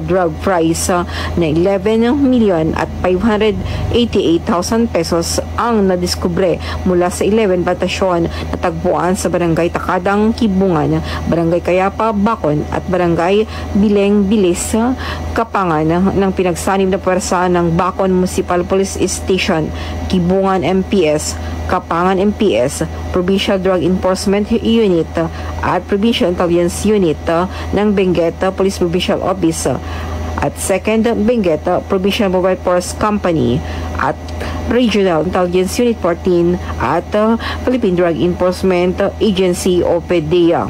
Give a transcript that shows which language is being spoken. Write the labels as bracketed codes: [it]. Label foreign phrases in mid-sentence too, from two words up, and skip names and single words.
[tl] drug price na 11,588,000 pesos ang nadiskubre mula sa 11 batasyon na tagpuan sa Barangay Takadang, Kibungan, Barangay Kayapa, Bacon at Barangay Bileng, Bilis, Kapangan ng pinagsanib na pwersa ng Bacon Municipal Police Station, Kibungan MPS, Kapangan MPS, Provincial Drug Enforcement Unit at Provincial Intelligence Unit ng Benguet Police Provincial Office at 2nd Benguet Provincial Mobile Force Company at Regional Intelligence Unit 14 at Philippine Drug Enforcement Agency o PDEA.